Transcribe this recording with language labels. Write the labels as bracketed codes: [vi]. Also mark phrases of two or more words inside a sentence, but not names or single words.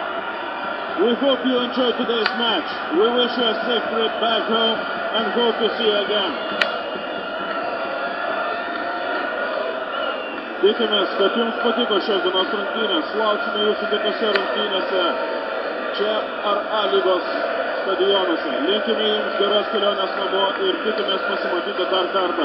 [en] We hope you enjoyed today's match. We wish you a safe trip back home and hope to see you again. [lt] Tikimės, kad jums patiko šios dienos rungtynės. Lauksime jūsų kitose rungtynėse čia ar A lygos stadionuose. Linkime jums geros kelionės namo ir tikimės pasimatyti dar kartą.